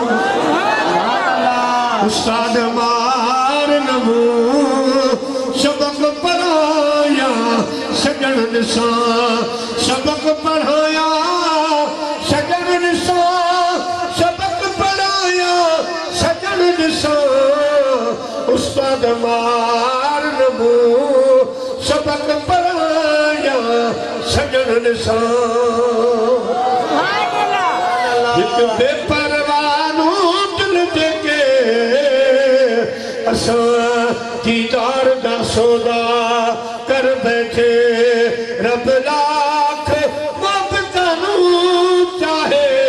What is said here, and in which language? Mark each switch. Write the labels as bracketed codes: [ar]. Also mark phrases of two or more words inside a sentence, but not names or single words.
[sd] उस्ताद मार न मूं सबक़ पढ़ाया सजण ॾिसां सबक़ पढ़ाया सजण ॾिसां सबक़ पढ़ाया सजण ॾिसां उस्ताद मार न मूं सबक़ पढ़ाया सजण ॾिसां [pa] ਬੇਪਰਵਾਨੂੰ ਦਿਲ ਦੇਕੇ ਅਸਾਂ ਦੀਦਾਰ ਦਾ ਸੌਦਾ ਕਰ ਬੈਠੇ ਰੱਬ ਲਾਖ ਮੋਹੱਬਤਨੂੰ ਚਾਹੇ